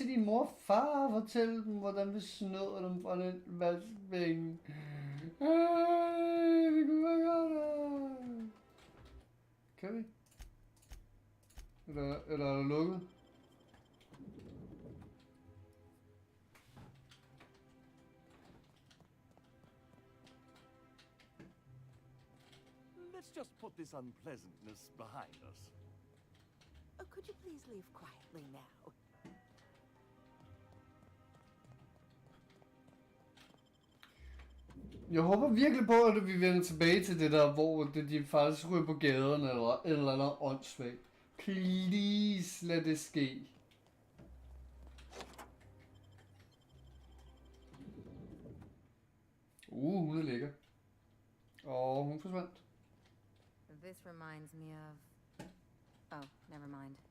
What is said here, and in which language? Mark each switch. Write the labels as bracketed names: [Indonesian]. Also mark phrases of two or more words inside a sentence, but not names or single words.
[Danish] til din mor og far og fortælle dem, hvordan vi snød dem fra den valgspænge. Vi kunne bare gøre det. Kan vi? Eller er der lukket? [English] Let's just put this unpleasantness behind us. Oh, could you please leave quietly now? [Danish] Jeg håber virkelig på, at vi vender tilbage til det der, hvor de faktisk ryger på gaden eller et eller andet åndssvagt. Please, lad det ske. Hun er lækker. Og hun forsvandt. [English] This reminds me of... Oh, never mind.